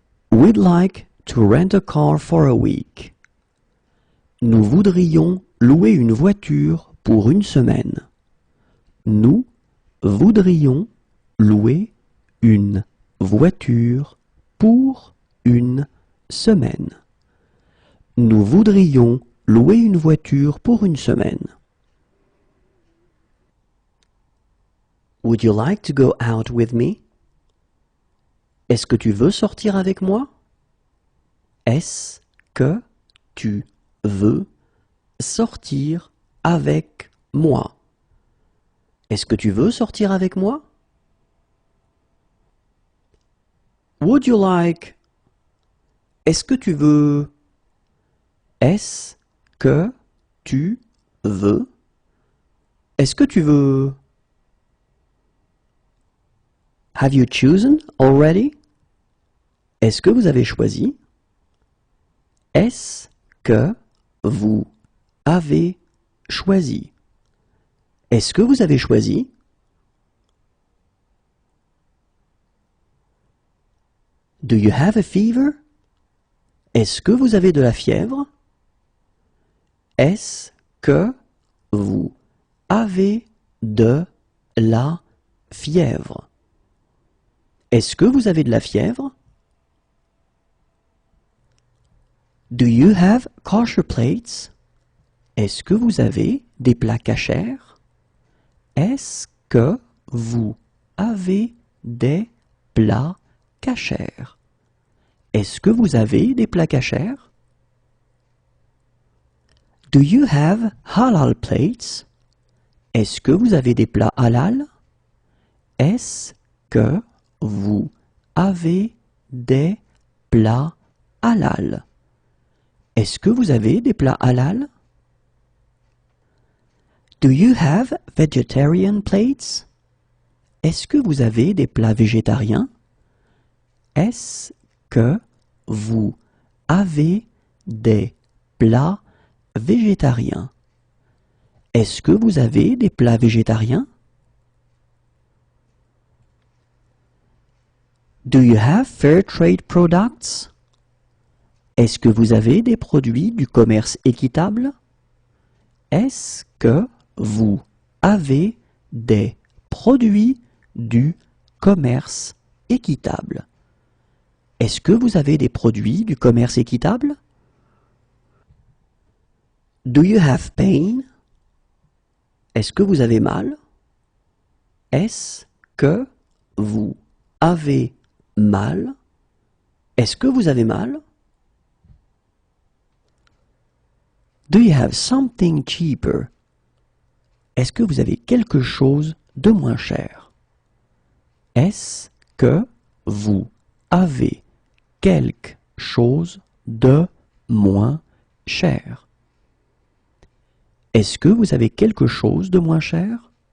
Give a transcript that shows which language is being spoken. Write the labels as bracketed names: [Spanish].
[English] We'd like to rent a car for a week. [French] Nous voudrions louer une voiture pour une semaine. Nous voudrions louer une voiture pour une semaine. Nous voudrions louer une voiture pour une semaine. [English] Would you like to go out with me? [French] Est-ce que tu veux sortir avec moi? Est-ce que tu veux sortir avec moi? Est-ce que tu veux sortir avec moi? [English] Would you like? [French] Est-ce que tu veux? Est-ce que tu veux? Est-ce que tu veux? [English] Have you chosen already? [French] Est-ce que vous avez choisi? Est-ce que vous avez choisi? Est-ce que vous avez choisi? [English] Do you have a fever? [French] Est-ce que vous avez de la fièvre? Est-ce que vous avez de la fièvre? Est-ce que vous avez de la fièvre? [English] Do you have kosher plates? [French] Est-ce que vous avez des plats kashers? Est-ce que vous avez des plats kashers? Est-ce que vous avez des plats kashers? [English] Do you have halal plates? [French] Est-ce que vous avez des plats halal? Est-ce que vous avez des plats halal? Est-ce que vous avez des plats halal? [English] Do you have vegetarian plates? [French] Est-ce que vous avez des plats végétariens? Est-ce que vous avez des plats végétariens. Est-ce que vous avez des plats végétariens? [English] Do you have fair trade products? [French] Est-ce que vous avez des produits du commerce équitable? Est-ce que vous avez des produits du commerce équitable? Est-ce que vous avez des produits du commerce équitable? [English] Do you have pain? [French] Est-ce que vous avez mal? Est-ce que vous avez mal? Est-ce que vous avez mal? [English] Do you have something cheaper? [French] Est-ce que vous avez quelque chose de moins cher? Est-ce que vous avez quelque chose de moins cher? Est-ce que vous avez quelque chose de moins cher?